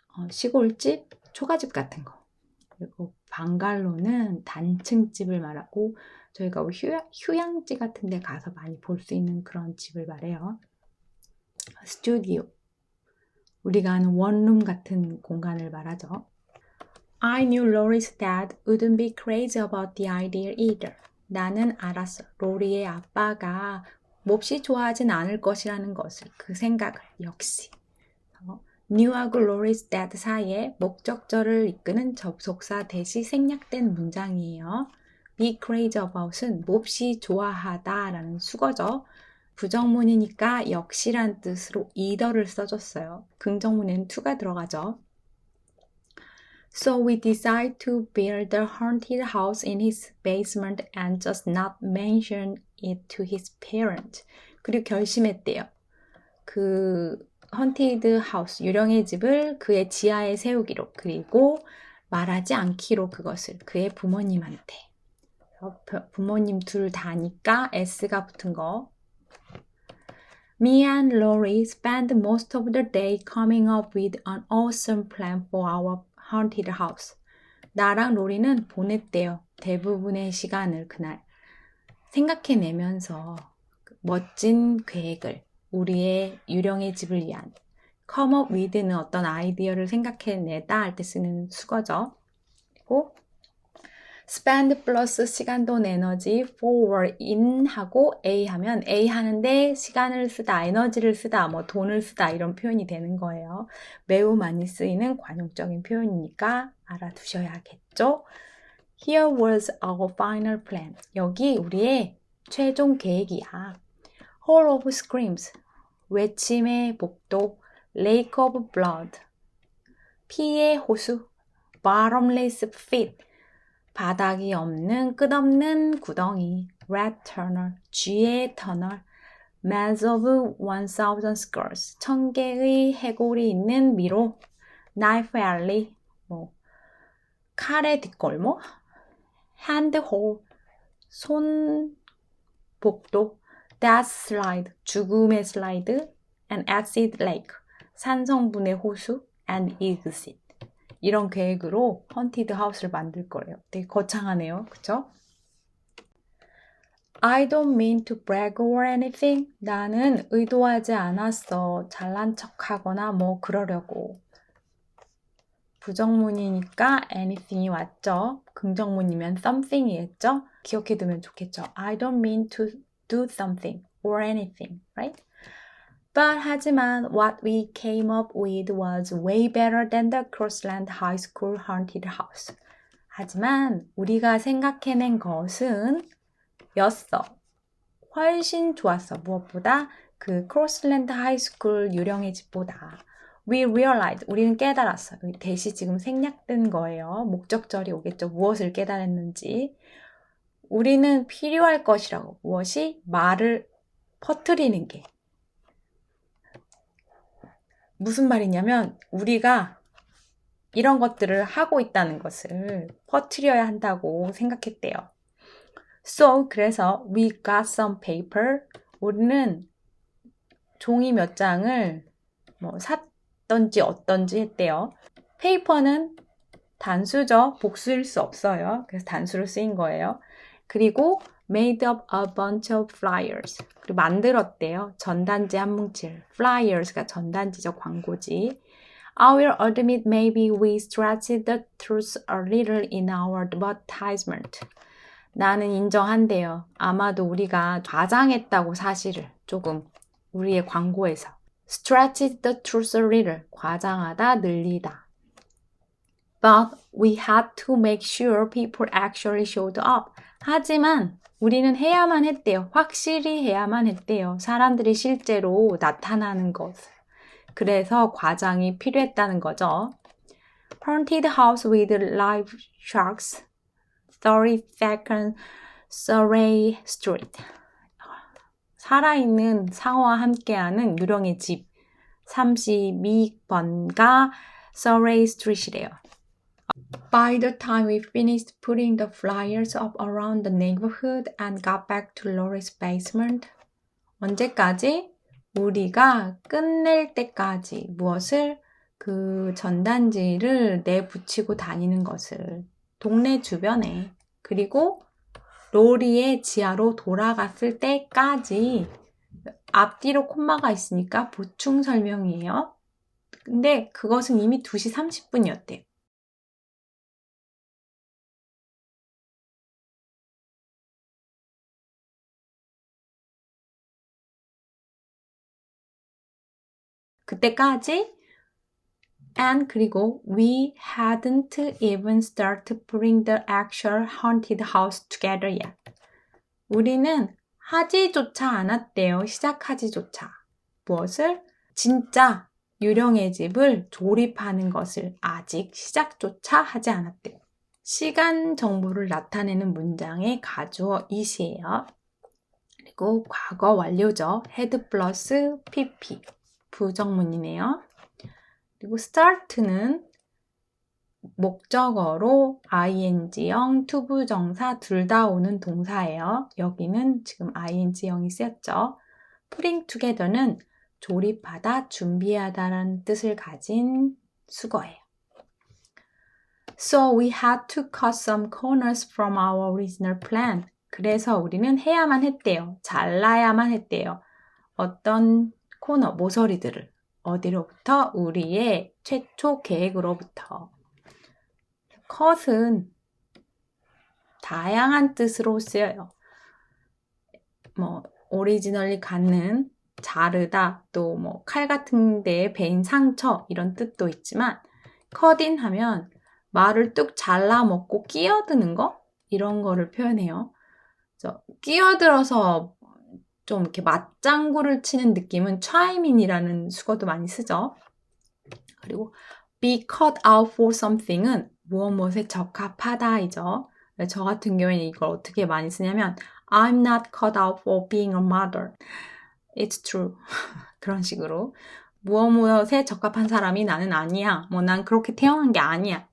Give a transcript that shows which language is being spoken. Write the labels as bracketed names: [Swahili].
[Korean] 시골집, 초가집 같은 거. 그리고 방갈로는 단층집을 말하고 저희가 휴양지 같은 데 가서 많이 볼 수 있는 그런 집을 말해요. 스튜디오, 우리가 아는 원룸 같은 공간을 말하죠. [English] I knew Laurie's dad wouldn't be crazy about the idea either. [Korean] 나는 알았어. 로리의 아빠가 몹시 좋아하진 않을 것이라는 것을, 그 생각을 역시. new하고 Laurie's dad 사이에 목적절을 이끄는 접속사 대시 생략된 문장이에요. be crazy about은 몹시 좋아하다 라는 수거죠. 부정문이니까 역시란 뜻으로 either를 써줬어요. 긍정문에는 to가 들어가죠. [English] So we decide to build a haunted house in his basement and just not mention it to his parents. [Korean] 그리고 결심했대요. 그 haunted house, 유령의 집을 그의 지하에 세우기로, 그리고 말하지 않기로 그것을 그의 부모님한테. 부모님 둘 다니까 S가 붙은 거. [English] Me and Laurie spent most of the day coming up with an awesome plan for our haunted house. [Korean] 나랑 로리는 보냈대요. 대부분의 시간을 그날 생각해내면서 멋진 계획을, 우리의 유령의 집을 위한. come up with는 어떤 아이디어를 생각해내다 할 때 쓰는 수거죠. 그리고 spend 플러스 시간, 돈, 에너지, forward in 하고 A 하면 A 하는데 시간을 쓰다, 에너지를 쓰다, 뭐 돈을 쓰다 이런 표현이 되는 거예요. 매우 많이 쓰이는 관용적인 표현이니까 알아두셔야겠죠. [English] Here was our final plan. [Korean] 여기 우리의 최종 계획이야. [English] Hall of Screams, [Korean] 외침의 복도, [English] Lake of Blood, [Korean] 피의 호수, [English] Bottomless Pit, [Korean] 바닥이 없는 끝없는 구덩이, [English] Red Tunnel, [Korean] 쥐의 터널, [English] Maze of 1000 Skulls, [Korean] 1000개의 해골이 있는 미로, [English] Knife Alley, [Korean] 칼의 뒷골목, [English] Hand Hole, [Korean] 손 복도, [English] Death Slide, [Korean] 죽음의 슬라이드, [English] and Acid Lake, [Korean] 산성분의 호수, [English] and Exit. [Korean] 이런 계획으로 헌티드 하우스를 만들 거래요. 되게 거창하네요. 그쵸? I don't mean to brag or anything. 나는 의도하지 않았어. 잘난 척하거나 뭐 그러려고. 부정문이니까 anything이 왔죠. 긍정문이면 something이겠죠. 기억해두면 좋겠죠. [English] I don't mean to do something or anything, right? But 하지만 what we came up with was way better than the Crossland High School haunted house. [Korean] 하지만 우리가 생각해낸 것은 였어. 훨씬 좋았어. 무엇보다 그 Crossland High School 유령의 집보다. [English] We realized, [Korean] 우리는 깨달았어. 대시 지금 생략된 거예요. 목적절이 오겠죠. 무엇을 깨달았는지. 우리는 필요할 것이라고. 무엇이? 말을 퍼뜨리는 게. 무슨 말이냐면 우리가 이런 것들을 하고 있다는 것을 퍼뜨려야 한다고 생각했대요. [English] So, 그래서 we got some paper. [Korean] 우리는 종이 몇 장을 샀던지 어떤지 했대요. 페이퍼는 단수죠. 복수일 수 없어요. 그래서 단수로 쓰인 거예요. [English] 그리고 made up a bunch of flyers. [Korean] 그리고 만들었대요. 전단지 한 뭉칠. flyers가 전단지죠. 광고지. [English] I will admit maybe we stretched the truth a little in our advertisement. [Korean] 나는 인정한대요. 아마도 우리가 과장했다고 사실을 조금 우리의 광고에서. [English] stretched the truth a little. [Korean] 과장하다, 늘리다. [English] But we had to make sure people actually showed up. [Korean] 하지만 우리는 해야만 했대요. 확실히 해야만 했대요. 사람들이 실제로 나타나는 것을. 그래서 과장이 필요했다는 거죠. [English] Haunted house with live sharks, 32nd Surrey Street. [Korean] 살아있는 상어와 함께하는 유령의 집, 32번가 Surrey Street이래요. [English] By the time we finished putting the flyers up around the neighborhood and got back to Laurie's basement, [Korean] 언제까지? 우리가 끝낼 때까지 무엇을? 그 그 전단지를 내붙이고 다니는 것을 동네 주변에 그리고 로리의 지하로 돌아갔을 때까지 앞뒤로 콤마가 있으니까 보충 설명이에요. 근데 그것은 이미 2시 30분이었대요. [English] 그때까지 and 그리고 we hadn't even started putting the actual haunted house together yet. [Korean] 우리는 하지조차 않았대요. 시작하지조차. 무엇을? 진짜 유령의 집을 조립하는 것을 아직 시작조차 하지 않았대요. 시간 정보를 나타내는 문장의 가주어 it이에요. 그리고 과거 완료죠. had 플러스 pp. 부정문이네요. 그리고 start는 목적어로 ing형, 투부정사 둘 다 오는 동사예요. 여기는 지금 ing형이 쓰였죠. putting together는 조립하다, 준비하다라는 뜻을 가진 수거예요. So we had to cut some corners from our original plan. 그래서 우리는 해야만 했대요. 잘라야만 했대요. 어떤 코너, 모서리들을. 어디로부터? 우리의 최초 계획으로부터. cut은 다양한 뜻으로 쓰여요. 오리지널리 갖는, 자르다, 또 칼 같은 데에 베인 상처 이런 뜻도 있지만 cut인 하면 말을 뚝 잘라 먹고 끼어드는 거? 이런 거를 표현해요. 끼어들어서 좀 이렇게 맞장구를 치는 느낌은 chime인이라는 수거도 많이 쓰죠. 그리고 be cut out for something은 무엇에 적합하다이죠. 저 같은 경우에는 이걸 어떻게 많이 쓰냐면 [English] I'm not cut out for being a mother. It's true. [Korean] 그런 식으로 무엇에 적합한 사람이 나는 아니야. 난 그렇게 태어난 게 아니야.